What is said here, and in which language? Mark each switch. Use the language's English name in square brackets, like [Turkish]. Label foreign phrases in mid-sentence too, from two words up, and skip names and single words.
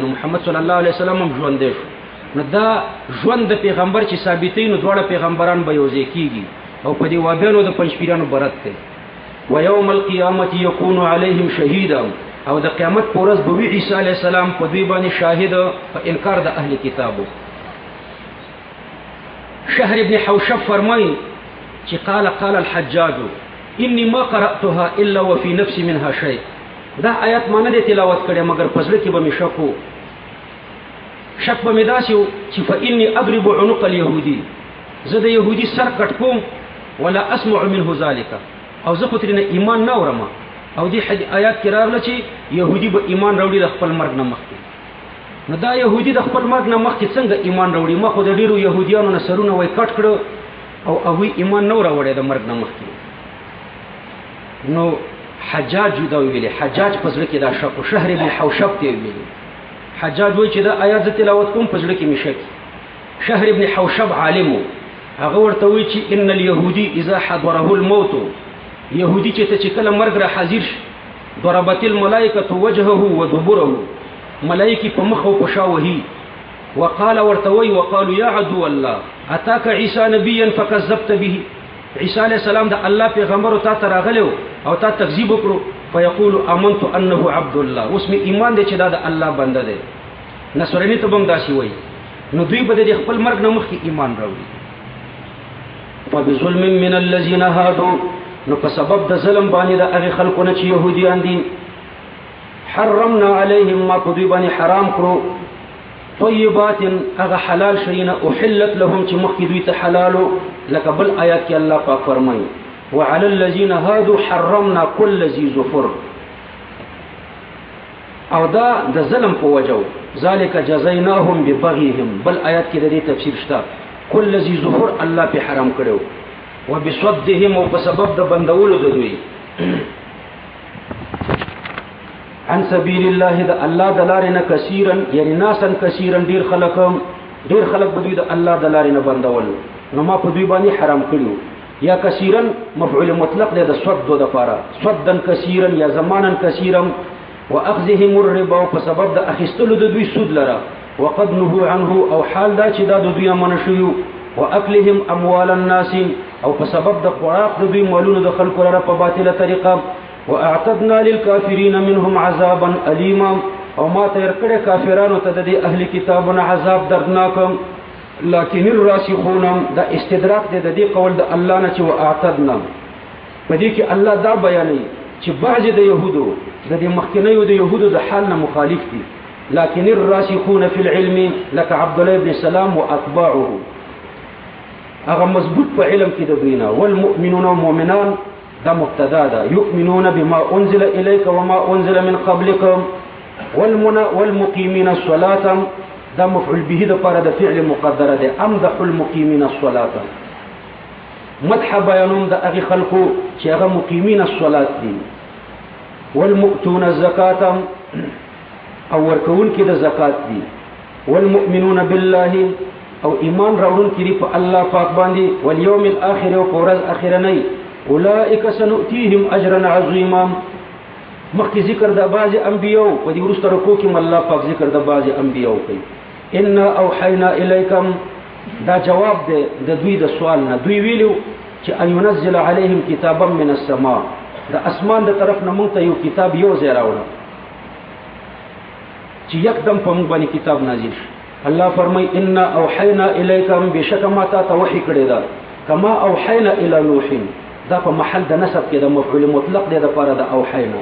[Pashto] نو محمد [Arabic] صلی الله علیه وسلم [Pashto] هم ژوندی شو. نو دا ژوند د پیغمبر چې ثابتې نو دواړه پیغمبران به یوځای کېږي او په دې وابیانو د پنځپیرانو برت کوي. [Arabic] ویوم القیامت یکون علیهم شهیدا، [Pashto] او د قیامت په ورځ به وي عیسی [Arabic] علیه السلام [Pashto] په دوی باندې شاهد په انکار د اهل کتابو. [Arabic] شهر ابن حوشب [Pashto] فرمایي چې [Arabic] قال الحجاج انی ما قرأتها الا وفي نفسي منها شيء. [Pashto] دا آیات ما نه دی تلاوت کړی مگر په زړه کې به مې شک و. شک به مې داسې و چې [Arabic] فإني أضرب عنق اليهودي، [Pashto] زه د یهودي سر کټ کوم [Arabic] ولا اسمع منه ذلك، [Pashto] او زه خو ترېنه ایمان نه اورم. او دې آیات کې راغله چې یهودي به ایمان راوړي د خپل مرګ نه مخکې. نو دا یهودي د خپل مرګ نه مخکې څنګه ایمان راوړي؟ ما خو د ډېرو یهودیانو نه سرونه وای کټ کړو او هغوی ایمان نه راوړی د مرګ نه مخکې. نو حجاج دا ویلي، حجاج په زړه کې دا شک و. شهر ابن حوشب ته ویلي، حجاج وایي چې دا آیات زه تلاوت کوم په زړه کې مې شک. شهر ابن حوشب عالم و، هغه ورته وایي چې [Arabic] ان اليهودي اذا حضره الموت، [Pashto] یهودي چې ته چې کله مرګ را حاضر شي [Arabic] ضربت الملائکه وجهه ودبره، [Pashto] ملائکې په مخ او په شا وهي. وقال ورته وایي [Arabic] وقالوا یا عدو الله اتاک عیسی نبیا فکذبت به، [Pashto] عیسی [Arabic] علیه السلام [Pashto] د الله پیغمبر او تا ته راغلی او تا تکذیب وکړو. [Arabic] فیقول آمنت انه عبد الله، [Pashto] اوس مې ایمان دی چې دا د الله بنده دی. نصراني ته به هم داسې وایي. نو دوی به د خپل مرګ نه مخکې ایمان راوړي. [Arabic] فبظلم من الذین هادوا، [Pashto] نو په سبب د ظلم باندې د هغې خلکو نه چې یهودیان دي، [Arabic] حرمنا علیهم [Pashto] ما په دوی باندې حرام کړو طیبات هغه حلال شیونه [Arabic] احلت لهم [Pashto] چې مخکې دوی ته حلالو. لکه بل آیات کې الله پاک فرمایي [Arabic] وعلى الذين هادوا حرمنا كل ذي ظفر، [Pashto] او دا د ظلم په وجو [Arabic] ذلك جزيناهم ببغيهم. [Pashto] بل آیات کې د دې تفسیر شته [Arabic] كل ذي ظفر [Pashto] الله په حرام کړو وبصدهم، او په سبب د بندولو د دوی [Arabic] عن سبیل الله [Pashto] د الله د لارې نه کثیرا، یعنی [Arabic] ناسا کثیرا [Pashto] ډیر خلک به دوی د الله د لارې نه بندول. نو ما په دوی باندې حرام کړو. یا کثیرا [Arabic] مفعول مطلق [Pashto] دی د صد د پاره، [Arabic] صدا کثیرا یا زمانا کثیرا. واخذهم الربا، [Pashto] په سبب د اخیستلو د دوی سود لره. [Arabic] وقد نهوا عنه، [Pashto] او حال دا چې دا د دوی منع شوی. [Arabic] واكلهم اموال الناس، [Pashto] او په سبب د خوراک د دوی مالونو د خلکو لره په باطله طریقه. [Arabic] واعتدنا للكافرين منهم عذابا اليما، [Pashto] او ما تیر کړه کافرانو ته د اهل کتابونو عذاب دردناک. [Arabic] لكن الراسخون [Pashto] دا استدراک د دې قول د الله نه چې واعتدنا، په دې کې الله دا بیانوي چې بعض د يهودو د دې مخکنیو د يهودو د حال نه مخالف دي. [Arabic] لكن الراسخون في العلم لك عبد الله بن سلام واتباعه، [Pashto] هغه مضبوط په علم کې د دوینا. والمؤمنون مؤمنان دا مبتدا ده، [Arabic] يؤمنون بما انزل اليك وما انزل من قبلكم. والمقيمين الصلاه [Pashto] دا مفعول به د پاره د فعل مقدره ده. [Arabic] امدح المقيمين الصلاه، [Pashto] مدح بیانوم د هغه خلقو چې هغه [Arabic] مقیمین الصلاه [Pashto] دي. [Arabic] والمؤتون الزکات، [Pashto] او ورکون کې د زکات دي. [Arabic] والمؤمنون بالله، [Pashto] او ایمان راوړون کې په الله پاک باندې. [Arabic] والیوم الاخر، [Pashto] او ورځ اخرنی. [Arabic] اولئک سنؤتیهم اجرا عظیما، [Pashto] مخکې ذکر د بعض انبیاء په دې وروسته رکوع کې الله پاک ذکر د بعض انبیاء کوي. [Arabic] ان اوحینا الیکم، [Pashto] دا جواب دی د دوی د سوال نه. دوی ویلو چې [Arabic] ان ينزل علیهم کتابا من السماء، [Pashto] د اسمان د طرف نه مونږ ته یو کتاب یو ځای راوړه چې یکدم په مونږ باندې کتاب نازل شي. الله فرمای [Arabic] ان اوحینا الیکم، [Pashto] بشک ما ته وحی کړی دا. [Arabic] کما اوحینا الی نوح، [Pashto] دا په محل د نسب کې د مفعول مطلق دی د پاره د اوحینا.